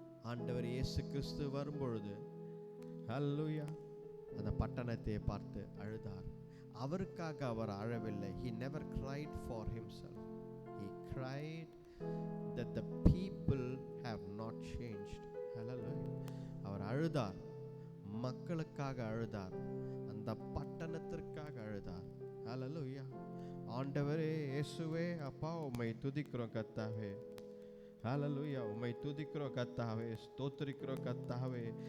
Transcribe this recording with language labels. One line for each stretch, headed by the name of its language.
Tamil: ஆண்டவர் இயேசு கிறிஸ்து வரும்பொழுது ஹல்லேலூயா அந்த பட்டணத்தை பார்த்து அழுதார். அவருக்காக அவர் அழவில்லை.
English: He never cried for himself. He cried that the people have not changed. Hallelujah.
Tamil: அவர் அழுதார், மக்களுக்காக அழுதார், அந்த பட்டணத்திற்காக அழுதார். ஹல்லேலூயா. ஆண்டவரே இயேசுவே, அப்பா உம்மை துதிக்கிறோம் கர்த்தாவே. ஹல்லேலூயா. உம்மை துதிக்கிறோம் கர்த்தாவே, ஸ்தோத்திரிக்கிறோம் கர்த்தாவே.